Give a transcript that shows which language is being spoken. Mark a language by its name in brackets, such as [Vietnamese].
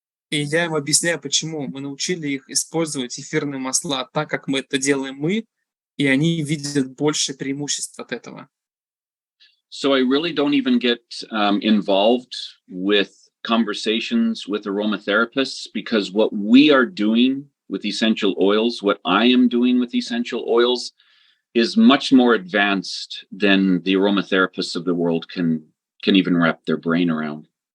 [Russian] И я им объясняю, почему. Мы научили их использовать эфирные масла так, как мы это делаем мы, и они видят больше преимуществ от этого. [English] So I really don't even get involved with conversations with aromatherapists, because what we are doing with essential oils, what I am doing with essential oils, is much more advanced than the aromatherapists of the world can even wrap their brain around.